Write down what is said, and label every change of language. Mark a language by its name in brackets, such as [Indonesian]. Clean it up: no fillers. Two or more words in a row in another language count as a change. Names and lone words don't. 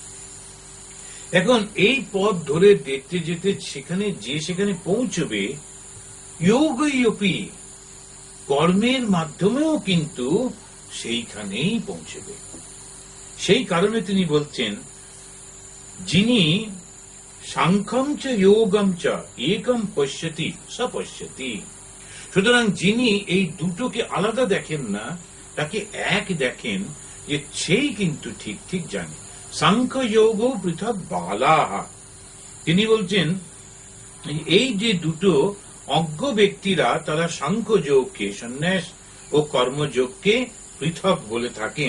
[Bangla] এখন এই পথ ধরে দেখতে যেতে সেখানে পৌঁছবে যোগী, কর্মের মাধ্যমেও কিন্তু সেইখানেই পৌঁছবে। সেই কারণে তিনি বলছেন যিনি [Sanskrit] साङ्ख्यम् च योगम् च एकम् पश्यति स पश्यति। [Bangla] সুতরাং যিনি এই দুটোকে আলাদা দেখেন না, তাকে এক দেখেন, যে সেই কিন্তু ঠিক ঠিক জানে। [Sanskrit] साङ्ख्य योग पृथक् बालाः। [Bangla] তিনি বলছেন এই যে দুটো অজ্ঞ ব্যক্তিরা তারা সাংখ্য যোগকে, সন্ন্যাস ও কর্মযোগকে পৃথক বলে থাকেন।